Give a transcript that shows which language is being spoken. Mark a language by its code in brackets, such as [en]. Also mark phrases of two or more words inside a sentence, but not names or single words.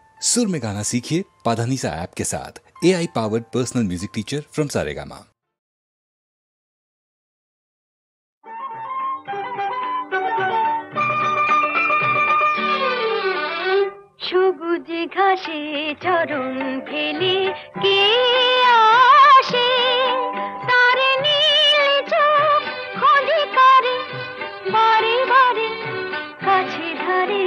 [hi] सुर में गाना सीखिए पाधानीसा ऐप के साथ। [en] AI powered personal music teacher from Saregama. [bn] সবুজ ঘাসে চরণ ফেলে কে আসে, তার নীল চোখ খোঁজে করে বারে বারে কাছে ধরে।